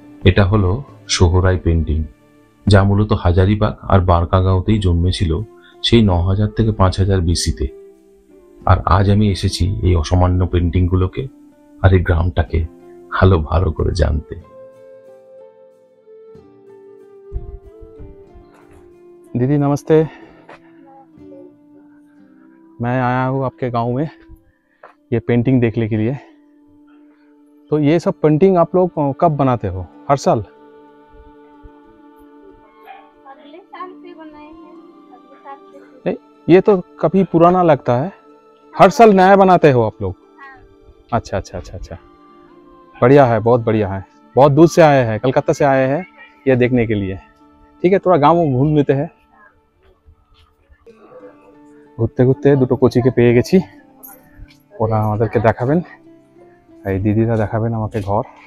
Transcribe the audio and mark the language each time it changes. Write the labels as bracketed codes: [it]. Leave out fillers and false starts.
[bn] এটা হলো সোহরাই পেন্টিং, যা মূলত হাজারিবাগ আর বারকাগাঁওতেই জন্মেছিল সেই 9000 থেকে 5000 BC-তে। আর আজ আমি এসেছি এই অসামান্য পেন্টিংগুলোকে আর এই গ্রামটাকে ভালো করে জানতে। [hi] दीदी नमस्ते, मैं आया हूँ आपके गांव में ये पेंटिंग देखने के लिए। तो ये सब पेंटिंग आप लोग कब बनाते हो? हर साल? अगले साल से बनाए हैं, अगले साल से। नहीं, ये तो काफी पुराना लगता है। हर साल नया बनाते हो आप लोग? अच्छा अच्छा अच्छा अच्छा, बढ़िया है, बहुत बढ़िया है। बहुत दूर से आए हैं, कलकत्ता से आए हैं ये देखने के लिए। ठीक है, थोड़ा गाँव घूम लेते हैं। [bn] ঘুরতে ঘুরতে দুটো কোচিকে পেয়ে গেছি, ওরা আমাদেরকে দেখাবেন, এই দিদিরা দেখাবেন আমাকে ঘর।